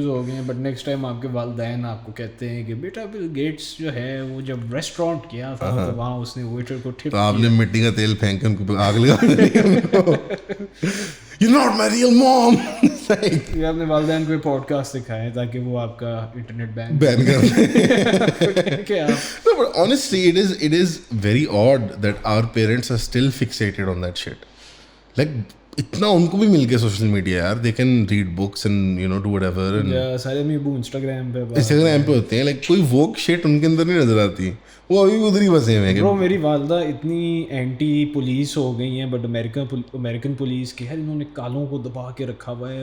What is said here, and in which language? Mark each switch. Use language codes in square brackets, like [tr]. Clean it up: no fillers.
[ur] ہیں, but next time آپ کے والدین آپ کو کہتے ہیں کہ بیٹا بل گیٹس جو ہے وہ جب ریسٹورینٹ کیا تھا تو وہاں اس نے ویٹر کو ٹپ, تو آپ نے مٹی کا تیل پھینک کے ان کو آگ لگا دی. [en] You're not my real mom. [ur] یہ آپ نے والدین کو پوڈ کاسٹ دکھائے تاکہ وہ آپ کا انٹرنیٹ بین کر دیں. [en] No, but honestly, it is very odd that our parents are still fixated on that shit. Like [ur] اتنا ان کو بھی مل گیا سوشل میڈیا یار, [en] they can read books and do whatever. [ur] سارے میں انسٹاگرام پہ ہوتے ہیں, لائک کوئی ووک شٹ ان کے اندر نہیں نظر آتی, وہ ابھی بھی ادھر ہی بسے ہوئے ہیں. برو میری والدہ اتنی اینٹی پولیس ہو گئی ہیں, بٹ امریکن پولیس کی ہے, انہوں نے کالوں کو دبا کے رکھا ہوا ہے.